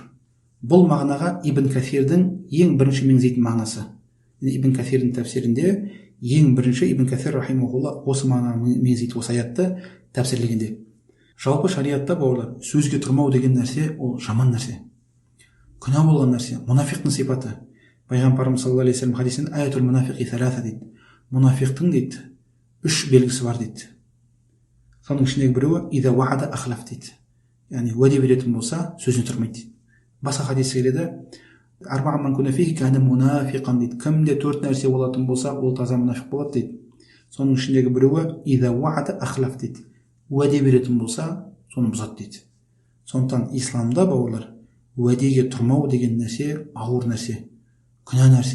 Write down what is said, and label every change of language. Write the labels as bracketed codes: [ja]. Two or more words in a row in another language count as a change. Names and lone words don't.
[kk] Бұл мағынаға Ибн Кафирдің ең бірінші меңзейтін мағынасы. Ибн Кафирдің тәпсирінде ең бірінші Ибн Кафир рахимахулла осы мағынаны меңзейді осы аятты тәпсірлегенде. Жалпы шариғатта бауырлар, сөзге тұрмау деген нәрсе ол жаман нәрсе. Күнә болған нәрсе, мұнафиқтың сипаты. Пайғамбарымыз [ar] صلى الله عليه وسلم [kk] хадисінде [ar] آية المنافق ثلاث [kk] дейді. Мұнафиқтың дейді, 3 белгісі бар дейді. Соның ішіндегі біреуі [ar] إذا وعد أخلف [kk] дейді. Яғни уәде беретін болса, сөзіне тұрмайды дейді. Басқа хадисте келеді, [ar] أربع من كن فيه كان منافقا дейді. [kk] Кімде 4 нәрсе болатын болса, ол таза мұнафиқ болады дейді. Соның ішіндегі біреуі [ar] إذا وعد أخلف [kk] дейді. Уәде беретін болса, соны бұзады дейді. Сондықтан исламда бауырлар, уәдеге тұрмау деген нәрсе ауыр нәрсе, күнә нәрсе.